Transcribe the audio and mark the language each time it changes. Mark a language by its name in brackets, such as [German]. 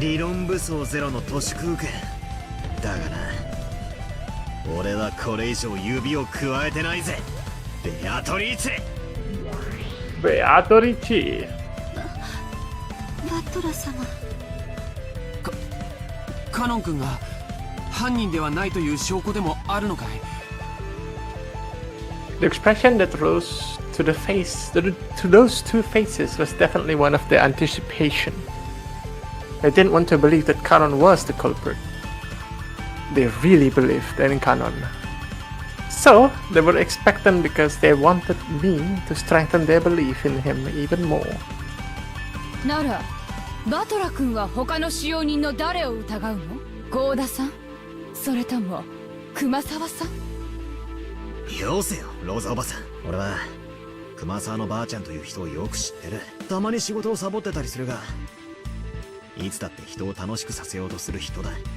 [Japanese] 理論武装ゼロの都市空間だがな、俺はこれ以上指を加えてないぜ、ベアトリーチェ。 [English] Beatrice. [Japanese] バトラ様。カノン君が犯人ではないという証拠でもあるのかい？ [English] The expression that rose to the face, to those two faces, was definitely one of their anticipation. They didn't want to believe that Kanon was the culprit. They really believed in Kanon. So, they were expectant because they wanted me to strengthen their belief in him even more. [Japanese] なら、バトラ君は他の使用人の誰を疑うの？ゴーダさん？それとも熊沢さん？よせよ、ローザおばさん。俺は熊沢のばあちゃんという人をよく知ってる。たまに仕事をサボってたりするが、いつだって人を楽しくさせようとする人だ。